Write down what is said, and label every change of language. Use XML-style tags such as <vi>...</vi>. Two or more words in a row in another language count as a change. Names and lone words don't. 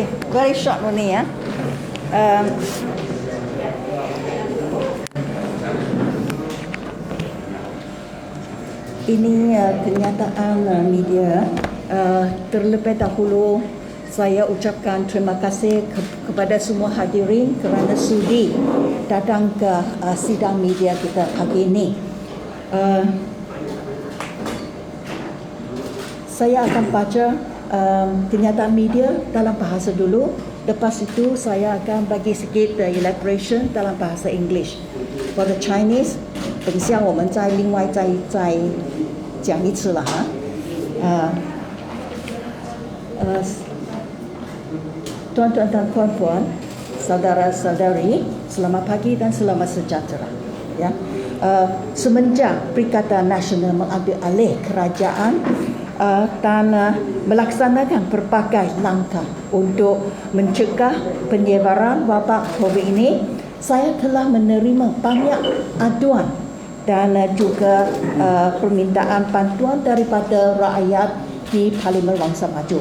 <en>Very short only ya.</en> <ms>Ini kenyataan media. Terlebih dahulu saya ucapkan terima kasih kepada semua hadirin kerana sudi datang ke sidang media kita pagi ini. Saya akan baca kenyataan media dalam bahasa dulu. Lepas itu saya akan bagi sikit elaboration dalam bahasa English.</ms> <en>For the Chinese,</en> <zh>等下我们再另外再讲一次了哈。</zh> <ms>Tuan-tuan dan puan-puan, saudara-saudari, selamat pagi dan selamat sejahtera. Ya, semenjak Perikatan Nasional mengambil alih kerajaan dan melaksanakan berbagai langkah untuk mencegah penyebaran wabak COVID ini, saya telah menerima banyak aduan dan juga permintaan bantuan daripada rakyat di Parlimen Wangsa Maju.</ms>